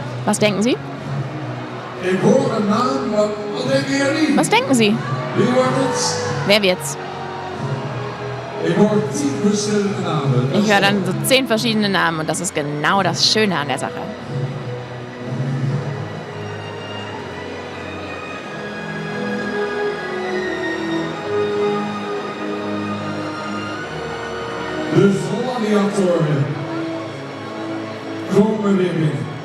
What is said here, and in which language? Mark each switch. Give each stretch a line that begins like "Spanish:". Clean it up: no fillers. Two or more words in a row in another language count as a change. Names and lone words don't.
German: Was denken Sie?
Dutch: Ik hoor een naam, maar wat denken jullie?
German: Was denken Sie?
Dutch: Wie wordt het?
German: Wer wird's?
Dutch: Ik hoor 10 verschillende namen.
German: Ich höre dann so 10 verschiedene Namen und das ist genau das Schöne an der Sache.
Dutch: De gladiatoren komen weer binnen.